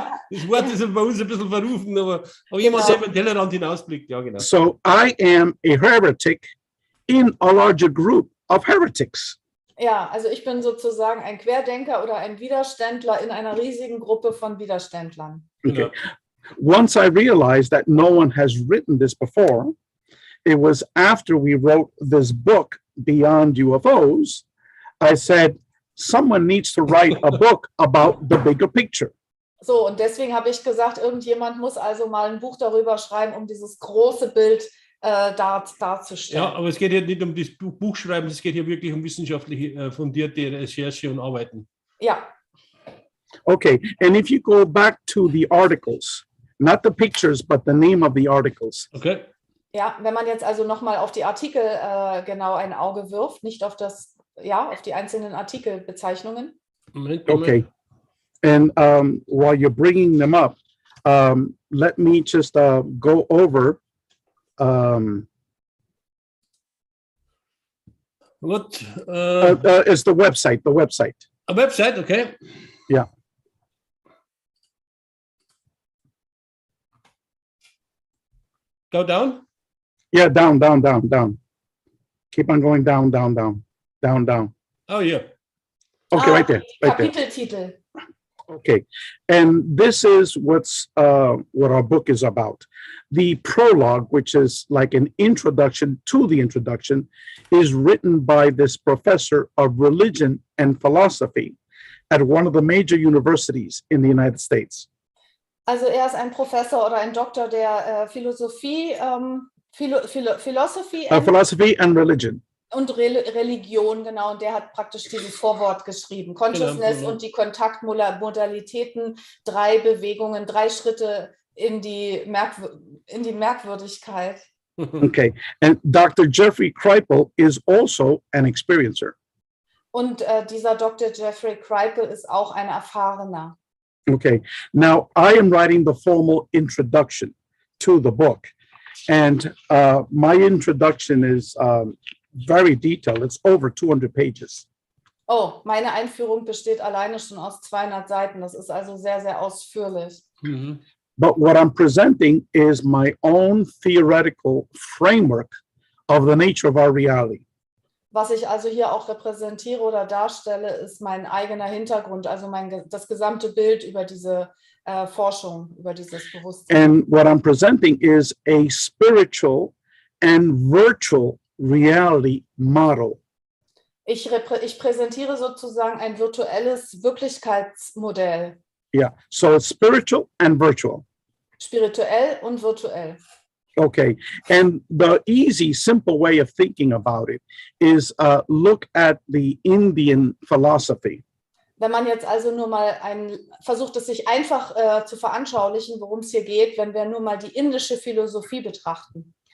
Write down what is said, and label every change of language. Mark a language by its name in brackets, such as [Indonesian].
[German] Das Wort ist bei uns ein bisschen verrufen, aber jemand, der über den Tellerrand hinausblickt, ja genau. [English] So I am a heretic in a larger group of heretics. [German] Ja, also ich bin sozusagen ein Querdenker oder ein Widerständler in einer riesigen Gruppe von Widerständlern. [English] Okay. Once I realized that no one has written this before, it was after we wrote this book, Beyond UFOs, I said, someone needs to write a book about the bigger picture. [German] So, und deswegen habe ich gesagt, irgendjemand muss also mal ein Buch darüber schreiben, um dieses große Bild darzustellen. Ja, aber es geht ja nicht um das Buchschreiben, es geht hier wirklich um wissenschaftliche fundierte Recherche und Arbeiten. Ja. [English] Okay, and if you go back to the articles, not the pictures, but the name of the articles. Okay. [German] Ja, wenn man jetzt also nochmal auf die Artikel genau ein Auge wirft, nicht auf auf die einzelnen Artikelbezeichnungen. Moment. [English] Okay, and while you're bringing them up, let me just go over. What? It's the website. A website, okay. Yeah. Go down. Yeah, down. Keep on going down, down, down, down, down. Oh, yeah. Okay, right there. Right there. [German] Kapiteltitel. [English] Okay, and this is what our book is about. The prologue, which is like an introduction to the introduction, is written by this professor of religion and philosophy at one of the major universities in the United States. [German] Also ist ein Professor oder ein Doktor der Philosophie, Philosophy [English] Philosophy and religion. [German] und Religion, genau. Und der hat praktisch dieses Vorwort geschrieben. [English] Consciousness [German] Genau. und die Kontaktmodalitäten, 3 Bewegungen, 3 Schritte in die Merkwürdigkeit. [English] Okay, and Dr. Jeffrey Kripal is also an experiencer. [German] Und dieser Dr. Jeffrey Kripal ist auch ein Erfahrener. [English] Okay, now I am writing the formal introduction to the book, and my introduction is very detailed. It's over 200 pages. [German] Oh, meine Einführung besteht alleine schon aus 200 Seiten. Das ist also sehr, sehr ausführlich. Mhm. [English] But what I'm presenting is my own theoretical framework of the nature of our reality. [German] Was ich also hier auch repräsentiere oder darstelle, ist mein eigener Hintergrund, also das gesamte Bild über diese Forschung, über dieses Bewusstsein. [English] And what I'm presenting is a spiritual and virtual reality model. [German] Ich präsentiere sozusagen ein virtuelles Wirklichkeitsmodell. [English] Yeah, so it's spiritual and virtual. [German] Spirituell und virtuell. [English] Okay, and the easy, simple way of thinking about it is look at the Indian philosophy. [German] Wenn man jetzt also nur mal versucht, es sich einfach zu veranschaulichen, worum es hier geht, wenn wir nur mal die indische Philosophie betrachten.